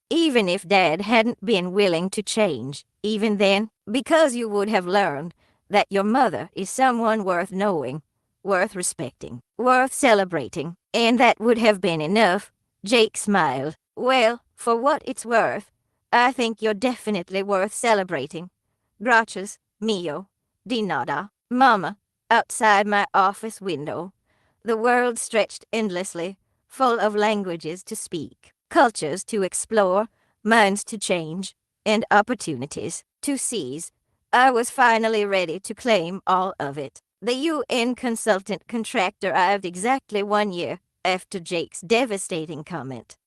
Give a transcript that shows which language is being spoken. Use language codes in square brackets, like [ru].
[en] Even if Dad hadn't been willing to change, even then, because you would have learned that your mother is someone worth knowing, worth respecting, worth celebrating, and that would have been enough. Jake smiled. Well, for what it's worth, I think you're definitely worth celebrating. [es] Gracias, mio, de nada, Mama. [en] Outside my office window, the world stretched endlessly, full of languages to speak, cultures to explore, minds to change, and opportunities to seize. I was finally ready to claim all of it. The UN consultant contract arrived exactly 1 year after Jake's devastating comment.